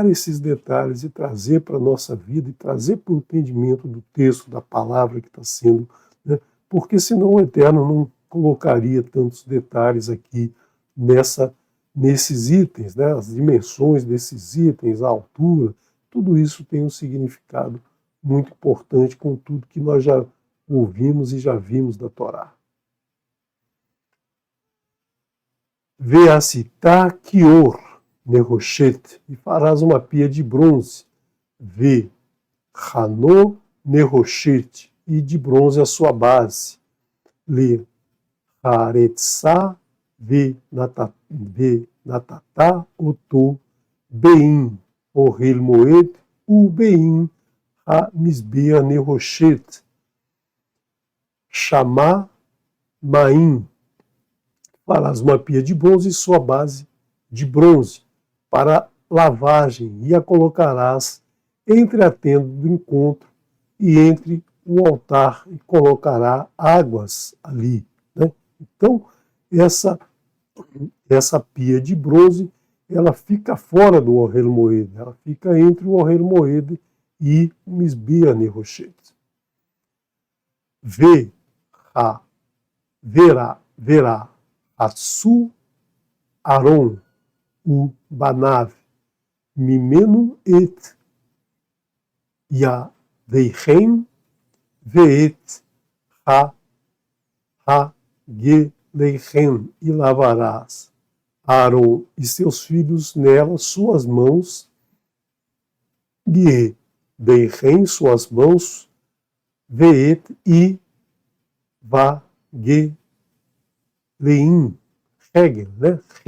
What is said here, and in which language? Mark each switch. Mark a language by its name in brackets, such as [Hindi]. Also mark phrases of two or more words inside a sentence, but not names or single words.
[Portuguese] esses detalhes e trazer para a nossa vida, e trazer para o entendimento do texto, da palavra que está sendo, né, porque senão o Eterno não colocaria tantos detalhes aqui nesses itens, né, as dimensões desses itens, a altura, tudo isso tem um significado muito importante com tudo que nós já ouvimos e já vimos da Torá. [Hebrew] ועשית כיור נחשת, [Portuguese] e farás uma pia de bronze. [Hebrew] וכנו נחשת, [Portuguese] e de bronze a sua base. [Hebrew] לרחצה ונתת אתו בין אהל מועד ובין המזבח נחשת. שמה מים, [Portuguese] farás uma pia de bronze e sua base de bronze para lavagem, e a colocarás entre a tenda do encontro e entre o altar, e colocará águas ali, né? Então, essa pia de bronze ela fica fora do [Hebrew] אהל מועד, [Portuguese] ela fica entre o [Hebrew] אהל מועד [Portuguese] e o [Hebrew] מזבח נחשת. ורחצו אהרן ובניו ממנו את ידיהם ואת רגליהם, [Portuguese] e lavarás Aaron e seus filhos nela suas mãos, Deichem suas mãos, [Hebrew] ואת רגליהם רגל, [Portuguese] né?